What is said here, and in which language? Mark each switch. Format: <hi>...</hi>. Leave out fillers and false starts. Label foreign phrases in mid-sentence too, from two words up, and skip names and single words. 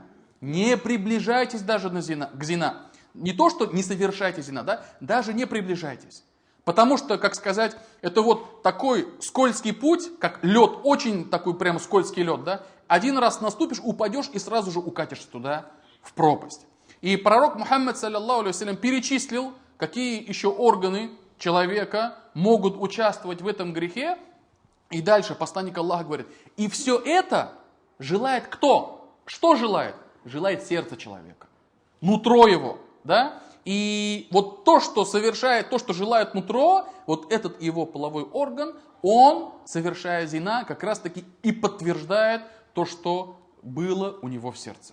<ru>Не приближайтесь даже к зина. Не то, что не совершайте зина, да? Даже не приближайтесь. Потому что, как сказать, это вот такой скользкий путь, как лед, очень такой прямо скользкий лед, да? Один раз наступишь, упадешь и сразу же укатишься туда, в пропасть. И пророк Мухаммад,</ru> <ar>صلى الله عليه وسلم,</ar> <ru>перечислил, какие еще органы человека могут участвовать в этом грехе. И дальше посланник Аллаха говорит, и все это желает кто? Что желает? Желает сердце человека, нутро его, да? И вот то, что совершает, то, что желает нутро, вот этот его половой орган, он, совершая зина, как раз таки и подтверждает то, что было у него в сердце.</ru>